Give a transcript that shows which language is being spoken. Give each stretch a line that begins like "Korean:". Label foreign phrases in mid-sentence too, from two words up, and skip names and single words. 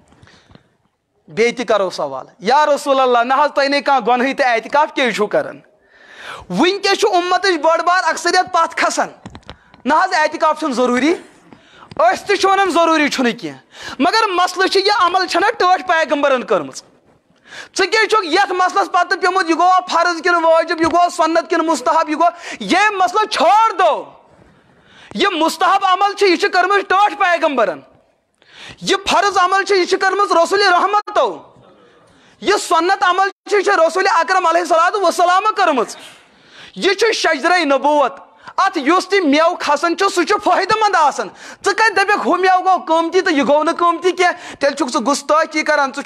Kashmiri: بیٚیہِ تہِ کرو سوال
Arabic: یا رسول اللہ
Kashmiri: نہ حظ تۄہہِ نَے کانٛہہ گۄنہٕے تہٕ اعتکاف کیٛازِ چھُو کران ونکیٚس چھُ اُمتٕچ بٔڑ بار اکثریت پتھ کھسان نہ حظ اعتکاف چھُنہٕ ضروٗری أسۍ تہِ چھِ ونان ضروٗری چھُنہٕ کینٛہہ مگر مسلہٕ چھِ یہِ عمل چھنہ ٹٲٹھۍ پیغمبرن کٔرمٕژ ژٕ کیٛازِ چھُکھ یتھ مسلس پتہٕ پیوٚمُت یہِ گوٚوا فرض کِنہٕ واجب یہِ گوٚوا سنت کِنہٕ مستحب یہِ گوٚو یہ مسلہٕ
Urdu: چھوڑ دو
Kashmiri: یہ مستحب عمل چھِ یہِ چھِ کٔرمٕژ ٹٲٹھۍ پیغمبرن یہ فرض عمل چھِ یہِ چھِ کٔرمٕژ رسول رحمتو یہ سنت عمل چھِ یہِ چھِ رسول اکرم
Arabic: علیہ الصلوۃ والسلام
Kashmiri: کٔرمٕژ یہ چھُ شجرے نبوت ات یُس تہِ میوٕ کھسان چھُ سُہ چھُ فٲیدٕ منٛد آسان ژٕ کتہِ دپکھ ہُہ میوٕ گوٚو قۭمتی تہٕ یہِ گوٚو نہٕ قۭمتی کینٛہہ تیٚلہِ چھُکھ ژٕ گُستٲخی کران ژٕ